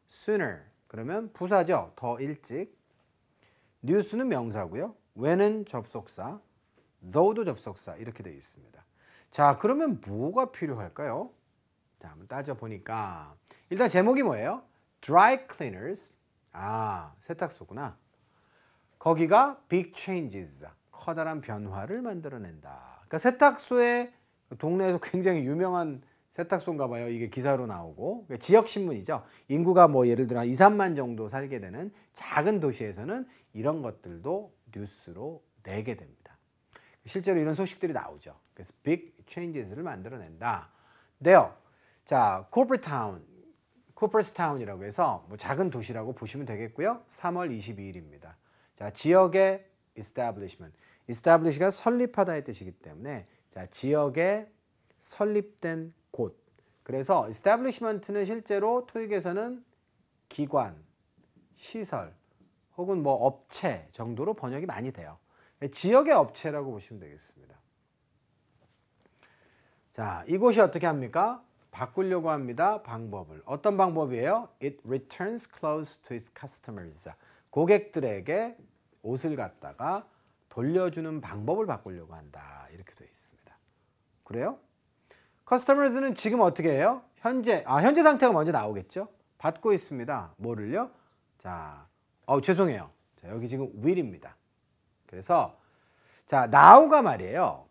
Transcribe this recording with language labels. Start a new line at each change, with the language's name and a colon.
Korean: sooner. 그러면 부사죠. 더 일찍. news는 명사고요. when은 접속사. though도 접속사. 이렇게 되어 있습니다. 자, 그러면 뭐가 필요할까요? 자, 한번 따져보니까 일단 제목이 뭐예요? Dry Cleaners. 아, 세탁소구나. 거기가 Big Changes. 커다란 변화를 만들어낸다. 그러니까 세탁소에 동네에서 굉장히 유명한 세탁소인가 봐요. 이게 기사로 나오고. 그러니까 지역신문이죠. 인구가 뭐 예를 들어 2, 3만 정도 살게 되는 작은 도시에서는 이런 것들도 뉴스로 내게 됩니다. 실제로 이런 소식들이 나오죠. 그래서 Big Changes를 만들어낸다. 네요. 자, Corporate Town이라고 해서 뭐 작은 도시라고 보시면 되겠고요. 3월 22일입니다. 자, 지역의 establish가 설립하다의 뜻이기 때문에 자, 지역에 설립된 곳. 그래서 establishment는 실제로 토익에서는 기관, 시설 혹은 뭐 업체 정도로 번역이 많이 돼요. 지역의 업체라고 보시면 되겠습니다. 자, 이곳이 어떻게 합니까? 바꾸려고 합니다. 방법을. 어떤 방법이에요?
English: It returns clothes to its customers.
Korean: 고객들에게 옷을 갖다가 돌려주는 방법을 바꾸려고 한다. 이렇게 되어 있습니다. 그래요? customers는 지금 어떻게 해요? 현재 상태가 먼저 나오겠죠? 받고 있습니다. 뭐를요? 자, 죄송해요. 자, 여기 지금 will입니다. 그래서 자, now가 말이에요.